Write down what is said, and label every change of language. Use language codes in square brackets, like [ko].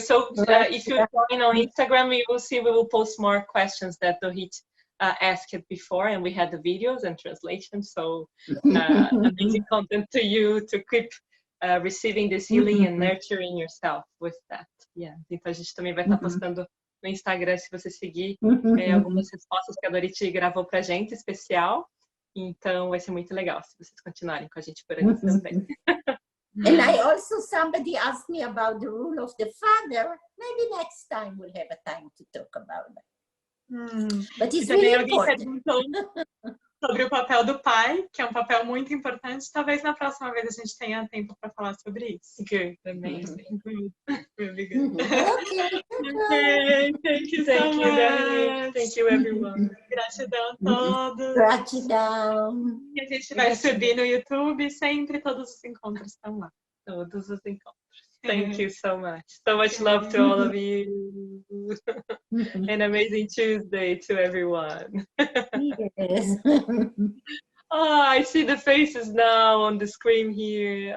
[en] So if you join on Instagram, you will see we will post more questions that Dorit asked before, and we had the videos and translations. So amazing content to you to keep receiving this healing and nurturing yourself with that. Yeah. [pt] Então a gente também vai estar postando no Instagram, se você seguir, algumas respostas que a Dorit gravou pra gente, especial. Então vai ser muito legal se vocês continuarem com a gente por ali também. [en] And I also, somebody asked me about the rule of the father. Maybe next time we'll have a time to talk about that. But it's really important. [pt] sobre o papel do pai, que é um papel muito importante. Talvez na próxima vez a gente tenha tempo para falar sobre isso. [en] Good, amazing. Good. Really good. Okay. Okay, thank you so Thank you, Dorit. much. Thank you, everyone. [pt] Gratidão a todos. Gratidão. E a gente vai subir no YouTube, sempre todos os encontros estão lá. Todos os encontros. [en] Thank you so much. So much love to all of you. An amazing Tuesday to everyone. Yes. Oh, I see the faces now on the screen here.